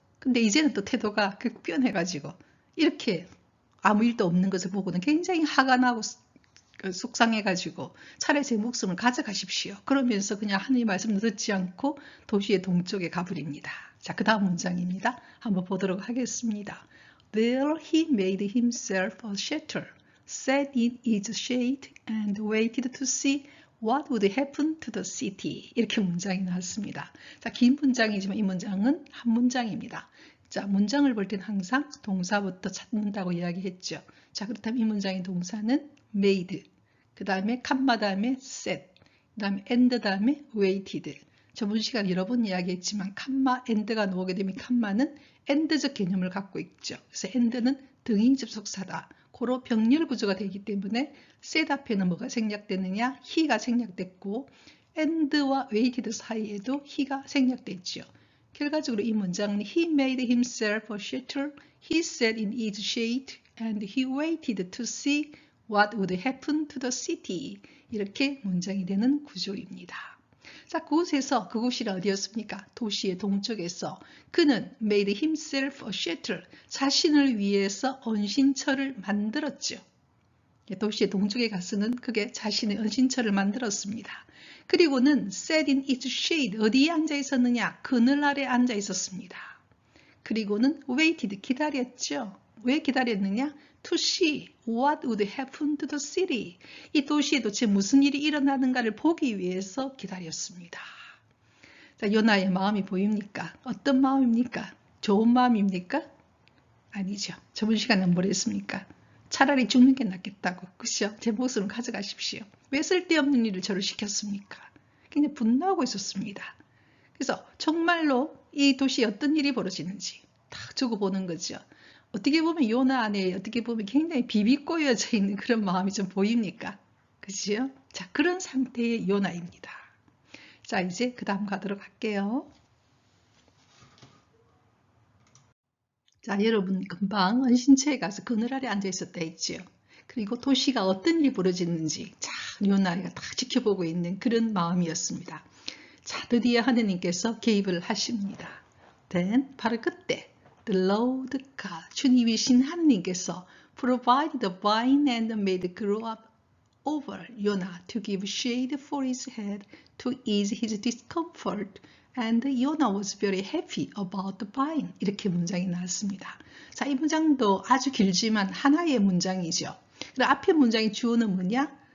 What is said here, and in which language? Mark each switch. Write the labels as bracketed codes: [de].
[ko] 근데 이제는 또 태도가 급변해가지고 이렇게 아무 일도 없는 것을 보고는 굉장히 화가 나고 속상해가지고 차라리 제 목숨을 가져가십시오. 그러면서 그냥 하느님 말씀을 듣지 않고 도시의 동쪽에 가버립니다. 자, 그 다음 문장입니다. 한번 보도록 하겠습니다. [en] There he made himself a shelter, sat in its shade, and waited to see What would happen to the city? [ko] 이렇게 문장이 나왔습니다. 자, 긴 문장이지만 이 문장은 한 문장입니다. 자, 문장을 볼 때는 항상 동사부터 찾는다고 이야기했죠. 자, 그렇다면 이 문장의 동사는 made, 그 다음에 컴마 다음에 set, 그 다음에 and 다음에 waited. 저번 시간에 여러 번 이야기했지만 컴마, and가 나오게 되면 컴마는 and적 개념을 갖고 있죠. 그래서 and는 등위 접속사다. 고로 병렬 구조가 되기 때문에 set 앞에는 뭐가 생략되느냐? he가 생략됐고 and와 waited 사이에도 he가 생략됐죠. 결과적으로 이 문장은 [en] He made himself a shelter, he sat in its shade, and he waited to see what would happen to the city. [ko] 이렇게 문장이 되는 구조입니다. 자, 그곳에서, 그곳이 어디였습니까? 도시의 동쪽에서 그는 [en] made himself a shelter, [ko] 자신을 위해서 은신처를 만들었죠. 도시의 동쪽에 가서는 그게 자신의 은신처를 만들었습니다. 그리고는 [en] sat in its shade, [ko] 어디에 앉아 있었느냐? 그늘 아래 앉아 있었습니다. 그리고는 waited, 기다렸죠. 왜 기다렸느냐? [en] To see what would happen to the city. [ko] 이 도시에 도대체 무슨 일이 일어나는가를 보기 위해서 기다렸습니다. 자, 요나의 마음이 보입니까? 어떤 마음입니까? 좋은 마음입니까? 아니죠. 저번 시간에 뭘 했습니까? 차라리 죽는 게 낫겠다고. 그죠? 제 목숨을 가져가십시오. 왜 쓸데없는 일을 저를 시켰습니까? 굉장히 분노하고 있었습니다. 그래서 정말로 이 도시에 어떤 일이 벌어지는지 딱 적어 보는 거죠. 어떻게 보면 요나 안에 어떻게 보면 굉장히 비비꼬여져 있는 그런 마음이 좀 보입니까? 그죠? 자, 그런 상태의 요나입니다. 자, 이제 그 다음 가도록 할게요. 자, 여러분 금방 은신처에 가서 그늘 아래 앉아 있었다 했죠. 그리고 도시가 어떤 일이 벌어지는지 자, 요나가 다 지켜보고 있는 그런 마음이었습니다. 자, 드디어 하느님께서 개입을 하십니다. [en] Then, [ko] 바로 그때 [en] The Lord God, [ko] 주님이신 하느님께서 [en] provided the vine and made grow up over Yonah to give shade for his head to ease his discomfort. And Yonah was very happy about the vine. [ko] 이렇게 문장이 나왔습니다. 자, 이 문장도 아주 길지만 하나의 문장이죠. 그리고 앞에 문장의 주어는 뭐냐?